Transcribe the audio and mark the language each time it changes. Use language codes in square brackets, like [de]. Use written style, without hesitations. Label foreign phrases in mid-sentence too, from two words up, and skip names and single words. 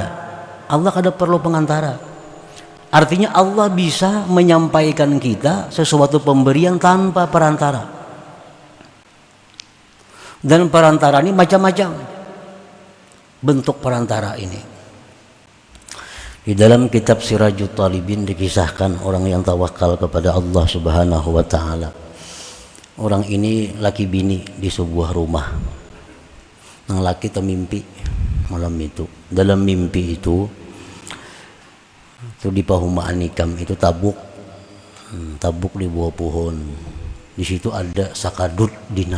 [bjn] Allah kada perlu pengantara. Artinya Allah bisa menyampaikan kita sesuatu pemberian tanpa perantara. [id] Dan perantara ini macam-macam bentuk perantara ini. Di dalam kitab Sirajut Talibin dikisahkan orang yang tawakal kepada Allah [ar] Subhanahu wa taala. [bjn] Orang ini laki bini di sebuah rumah. Nang laki termimpi malam itu. Dalam mimpi itu di Pahumaan Nikam itu tabuk di bawah pohon. Di situ ada sakadut dinar.